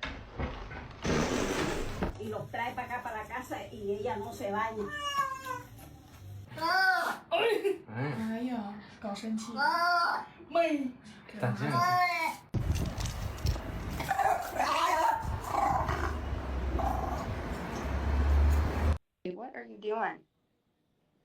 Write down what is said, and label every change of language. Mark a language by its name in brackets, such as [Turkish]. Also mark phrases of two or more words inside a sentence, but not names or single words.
[Spanish] Y los trae para acá, para la casa, y ella no se baña. [Chinese] 哎呀，搞生气。妹。打架。 [English] What are you doing?